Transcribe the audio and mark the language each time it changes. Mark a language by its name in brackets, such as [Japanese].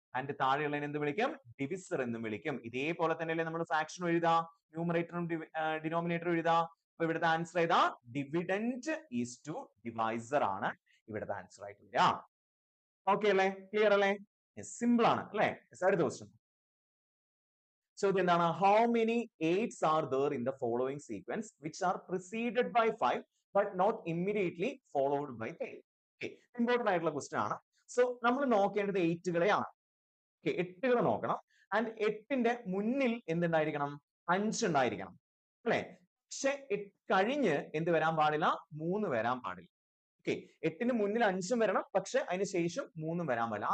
[Malayalam] And താഴെയുള്ളതിനെ എന്ത് വിളിക്കും, divisor എന്നും വിളിക്കും. ഇതേപോലെ തന്നെയല്ലേ നമ്മൾ ഫ്രാക്ഷൻ എഴുതാ, ന്യൂമറേറ്ററും ഡിനോമിനേറ്ററും എഴുതാ. അപ്പൊ ഇവിടുത്തെ ആൻസർ ഏതാ, ഡിവിഡന്റ് ഈസ് ടു ഡിവൈസർ ആണ് ഇവിടുത്തെ ആൻസർ ആയിട്ട് വരിക. ഓക്കെ അല്ലേ, ക്ലിയർ അല്ലേ, സിമ്പിൾ ആണ് അല്ലെ. അടുത്ത ക്വസ്റ്റ്യൻ, ചോദ്യം എന്താണ്? [English] How many 8s are there in the following sequence which are preceded by 5 but not immediately followed by 3? [Malayalam] Okay, important ആയിട്ടുള്ള ക്വസ്റ്റ്യൻ ആണ്. സോ നമ്മൾ നോക്കേണ്ടത് 8കളെയാണ്. ഓക്കെ, 8കളെ നോക്കണം. ആൻഡ് 8ന്റെ മുന്നിൽ എന്തുണ്ടായിരിക്കണം? 5 ഉണ്ടായിരിക്കണം അല്ലെ? പക്ഷെ 8 കഴിഞ്ഞ് എന്ത് വരാൻ പാടില്ല? 3 വരാൻ പാടില്ല. ഓക്കെ, 8ന് മുന്നിൽ 5ഉം വരണം, പക്ഷെ അതിന് ശേഷം 3ഉം വരാൻ പാടില്ല.